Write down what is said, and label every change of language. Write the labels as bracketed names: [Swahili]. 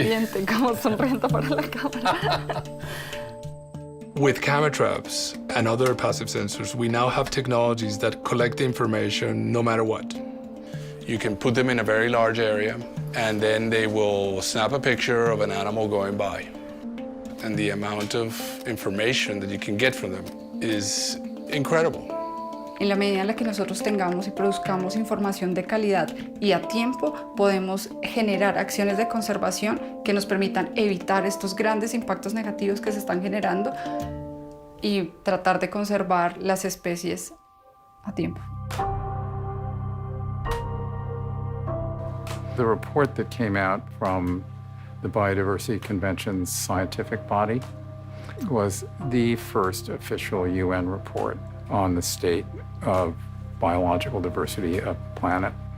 [Spanish] el diente, como sonriendo para la cámara. [English] With camera traps and other passive sensors, we now have technologies that collect information no matter what. You can put them in a very large area, and then they will snap a picture of an animal going by. And the amount of information that you can get from them is incredible. [Spanish] En la medida en la que nosotros tengamos y produzcamos información de calidad y a tiempo, podemos generar acciones de conservación que nos permitan evitar estos grandes impactos negativos que se están generando y tratar de conservar las especies a tiempo. [English] The report that came out from the Biodiversity Convention's scientific body was the first official UN report on the state of biological diversity of the planet.